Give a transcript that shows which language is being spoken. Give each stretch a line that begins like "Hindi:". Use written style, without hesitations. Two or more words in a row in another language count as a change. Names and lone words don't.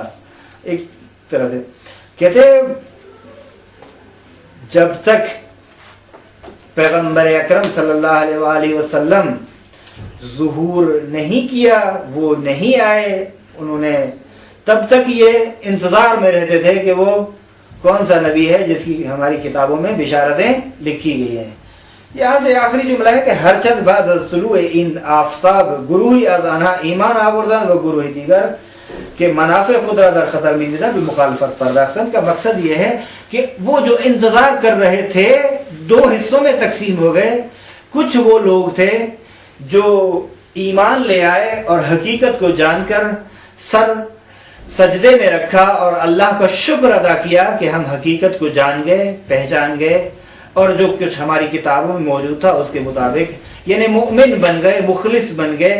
Urdu: ایک طرح سے کہتے جب تک پیغمبر اکرم صلی اللہ علیہ وآلہ وسلم ظہور نہیں کیا، وہ نہیں آئے، انہوں نے تب تک یہ انتظار میں رہتے تھے کہ وہ کون سا نبی ہے جس کی ہماری کتابوں میں بشارتیں لکھی گئی ہیں۔ یہاں سے آخری جملہ ہے کہ
Persian: ہر چند بعد از طلوع این آفتاب گروہی از آنها ایمان آوردن و گروہی دیگر کہ منافع خود را در خطر می دیدن بھی مخالفت پرداختن۔
Urdu: کا مقصد یہ ہے کہ وہ جو انتظار کر رہے تھے دو حصوں میں تقسیم ہو گئے۔ کچھ وہ لوگ تھے جو ایمان لے آئے اور حقیقت کو جان کر سر سجدے میں رکھا اور اللہ کا شکر ادا کیا کہ ہم حقیقت کو جان گئے، پہچان گئے، اور جو کچھ ہماری کتابوں میں موجود تھا اس کے مطابق یعنی مومن بن گئے، مخلص بن گئے۔